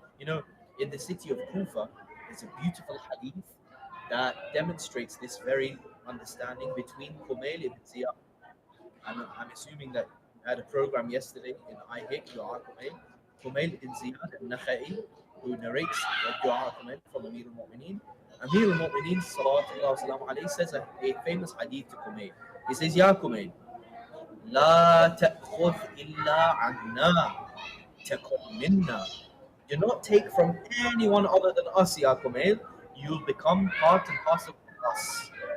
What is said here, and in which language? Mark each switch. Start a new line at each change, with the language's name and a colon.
English: You know, in the city of Kufa, there's a beautiful hadith that demonstrates this very understanding between Kumail ibn Ziyad. I'm assuming that you had a program yesterday in IHIC, Dua Kumail. Kumail ibn Ziyad al-Nakhai, who narrates the Dua Kumail from Amir al-Mu'mineen. Amir al-Mu'mineen, sallallahu alayhi, says a famous hadith to Kumail. He says,
Arabic: Ya Kumail, لا تأخذ إلا عنا تكن منا.
English: Do not take from anyone other than us, Ya Kumail. You'll become part and parcel of us.